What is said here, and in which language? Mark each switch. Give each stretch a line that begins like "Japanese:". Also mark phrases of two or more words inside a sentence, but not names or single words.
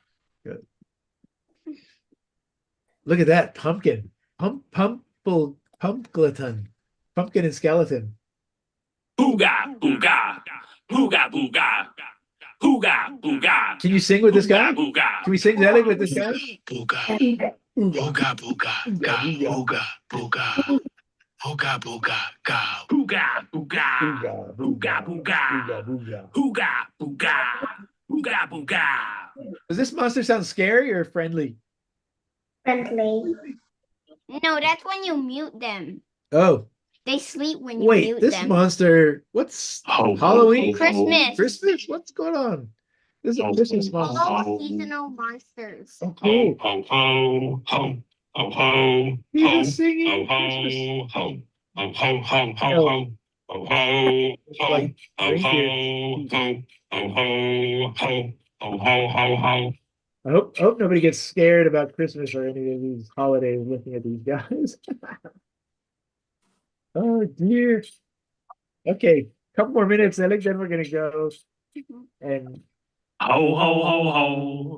English: Good. Look at that pumpkin. Pumpkleton. Pumpkin and skeleton. Booga, booga, booga, booga, booga, booga. Can you sing with this guy? Booga. Can we sing Zelig with this guy? Booga, booga, booga, ga, booga, booga, booga, booga, ga, booga, booga, booga, booga, booga, booga, booga. Does this monster sound scary or friendly? Friendly. No, that's when you mute them. Oh, They sleep when you wait, mute this them. monster, what's Ho, ho, Halloween? ho, ho. Christmas. Christmas? What's going on? This is a Oh, Christmas oh, monster. All seasonal monsters. Oh, Ho, cool. ho, ho, ho, ho, ho, He's ho, just singing ho, Christmas. ho, ho, ho, ho, ho, ho, ho, ho, It's ho, like ho, reindeer. ho, ho, ho, ho, ho, ho, ho, ho. I hope nobody gets scared about Christmas or any of these holidays looking at these guys. Oh dear. Okay, couple more minutes, Alex, then we're gonna go and Ho, ho, ho, ho.